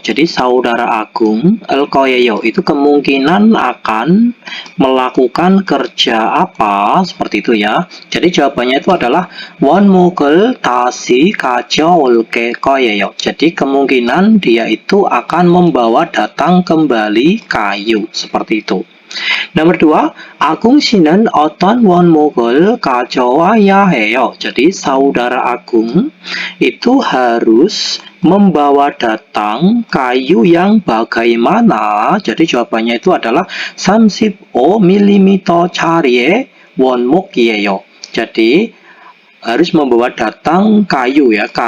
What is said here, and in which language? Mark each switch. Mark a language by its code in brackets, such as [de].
[id] Jadi saudara Agung koyeyo itu kemungkinan akan melakukan kerja apa, seperti itu ya. Jadi jawabannya itu adalah [ko] 원목을 다시 가져올게 [id] koyeyo. Jadi kemungkinan dia itu akan membawa datang kembali kayu, seperti itu. [ko] Nomor 2, Agung 씨는 어떤 원목을 가져와야 해요. [id] Jadi saudara Agung itu harus membawa datang kayu yang bagaimana. Jadi jawabannya itu adalah [ko] 35mm 짜리의 원목이에요. [id] Jadi harus membawa datang kayu ya.